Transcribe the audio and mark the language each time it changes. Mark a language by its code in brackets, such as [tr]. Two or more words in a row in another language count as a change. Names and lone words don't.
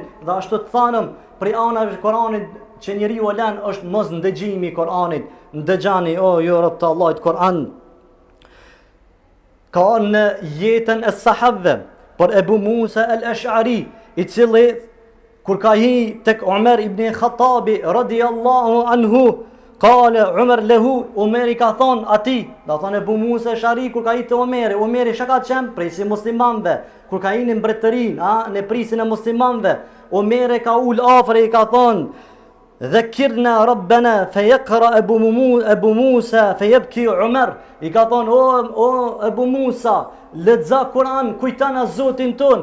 [sq] Dhe ashtu të thanëm, prej anash Kur'anit që njeriu e lan është mos ndëgjimi i Kur'anit. Ndëgjani, o ju rob të Allahit Kur'an. Ka në jetën e sahabëve për Ebu Musa al-Ash'ari, i cili kur ka hi tek Umar ibn Khattabi radiyallahu [ar] عنه قال عمر له, [sq] Umeri ka thonë ati, da thonë Ebu Musa al-Ash'ari kur ka hi të Umeri shka ka qenë prisi muslimanve, kur ka hi në mbretërin, në prisin e muslimanve, Umeri ka ul afre i ka thonë, [ar] ذكرنا ربنا فذكر أبو موسى فبكى عمر, [sq] i ka thonë, o Ebu Musa, lexo Kur'an, kujtana Zotin ton.